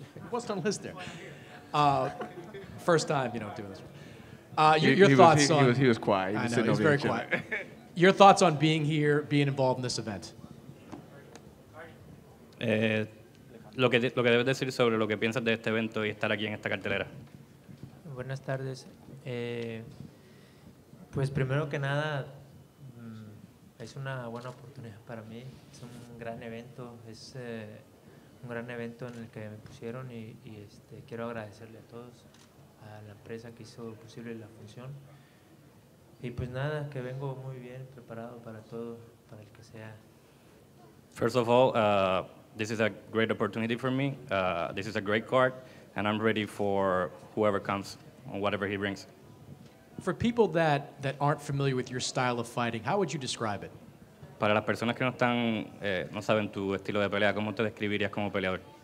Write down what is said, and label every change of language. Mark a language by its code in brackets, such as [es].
[en] What's on the list there? First time, you know, doing this. Your thoughts on... He was quiet. I know, he was very quiet. Your thoughts on being here, being involved in this event? [es] Lo que debes decir sobre lo que piensas de este evento y estar aquí en esta cartelera. Buenas tardes. Pues primero que nada, es una buena oportunidad para mí. Es un gran evento, un gran evento en el que me pusieron y quiero agradecerle a todos, a la empresa que hizo posible la función. Y pues nada, que vengo muy bien preparado para todo, para el que sea. [en] First of all, this is a great opportunity for me. This is a great card, and I'm ready for whoever comes, or whatever he brings. For people that aren't familiar with your style of fighting, how would you describe it? [es] Para las personas que no saben tu estilo de pelea, ¿cómo te describirías como peleador?